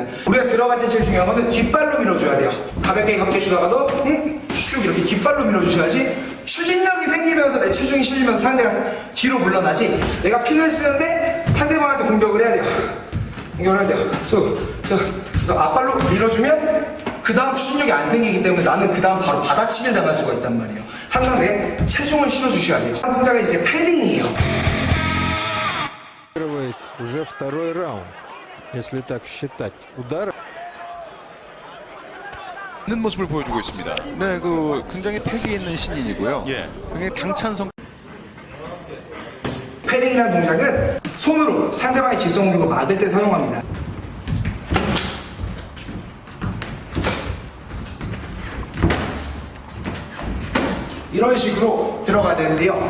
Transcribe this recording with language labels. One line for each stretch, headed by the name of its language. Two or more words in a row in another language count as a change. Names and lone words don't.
Korean: 우리가 들어갈 때 제일 중요한 거는 뒷발로 밀어줘야 돼요. 가볍게 주다가도 슉 이렇게 뒷발로 밀어주셔야지 추진력이 생기면서 내 체중이 실리면서 상대가 뒤로 물러나지. 내가 핀을 쓰는데 상대방한테 공격을 해야 돼요. 공격을 해야 돼요. 그래서 앞발로 밀어주면 그 다음 추진력이 안 생기기 때문에 나는 그 다음 바로 받아치기를 당할 수가 있단 말이에요. 항상 내 체중을 실어주셔야 돼요. 한 동작은 이제 패링이에요.
Russian: Выигрывает уже второй раунд, если так считать. Удар.
Korean: 있는 모습을 보여주고 있습니다. 네, 그 굉장히 패기 있는 신인이고요. 굉장히 당찬 성. 패링이라는 동작은 손으로 상대방의 질성 공격을 막을 때 사용합니다. 이런 식으로 들어가야 되는데요.